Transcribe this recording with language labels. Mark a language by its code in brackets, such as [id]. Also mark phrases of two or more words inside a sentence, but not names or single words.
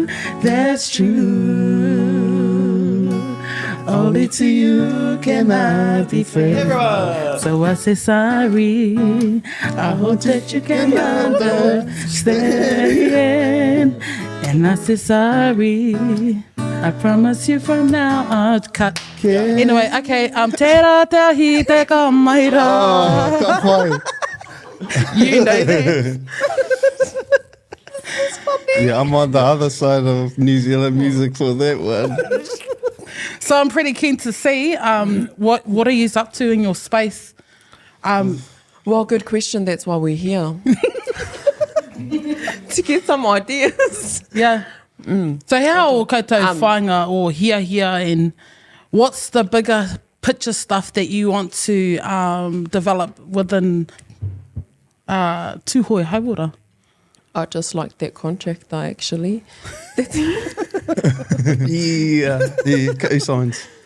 [en] That's true. Only to you can I be fair. So I say sorry. I hope that you can understand. And I say sorry. I promise you from now on. Cut. Anyway, [mi] okay. Tera te ahi te ka maira. Ka pai. [en] You know that. Yeah, I'm on the other side of New Zealand music for that one. So I'm pretty keen to see what are you up to in your space. Well, good question. That's why we're here. To get some ideas. Yeah. So how [mi] o koutou whainga o hia [en] and what's the bigger picture stuff that you want to develop within Tuhoe Hauora? I just like that contract though, actually. Yeah, co-signs.